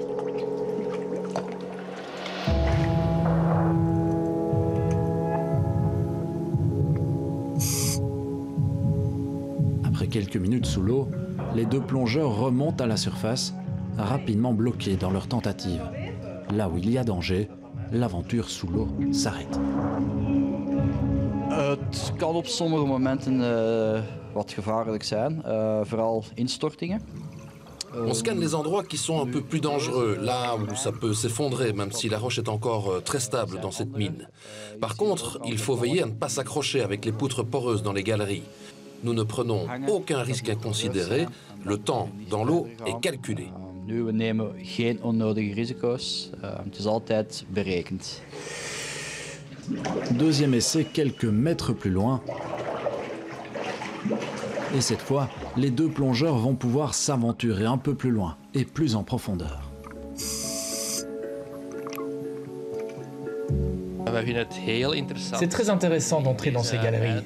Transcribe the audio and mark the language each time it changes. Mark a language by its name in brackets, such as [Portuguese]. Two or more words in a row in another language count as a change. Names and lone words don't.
[French] Après quelques minutes sous l'eau, les deux plongeurs remontent à la surface, rapidement bloqués dans leur tentative. Là où il y a danger, l'aventure sous l'eau s'arrête. [Dutch] Het kan op sommige momenten wat gevaarlijk zijn, vooral instortingen. [French] On scanne les endroits qui sont un peu plus dangereux, là où ça peut s'effondrer, même si la roche est encore très stable dans cette mine. Par contre, il faut veiller à ne pas s'accrocher avec les poutres poreuses dans les galeries. Nous ne prenons aucun risque inconsidéré, le temps dans l'eau est calculé. [Dutch] We nemen geen onnodige risico's, het is altijd berekend. [French] Deuxième essai quelques mètres plus loin. Et cette fois, les deux plongeurs vont pouvoir s'aventurer un peu plus loin et plus en profondeur. C'est très intéressant d'entrer dans ces galeries.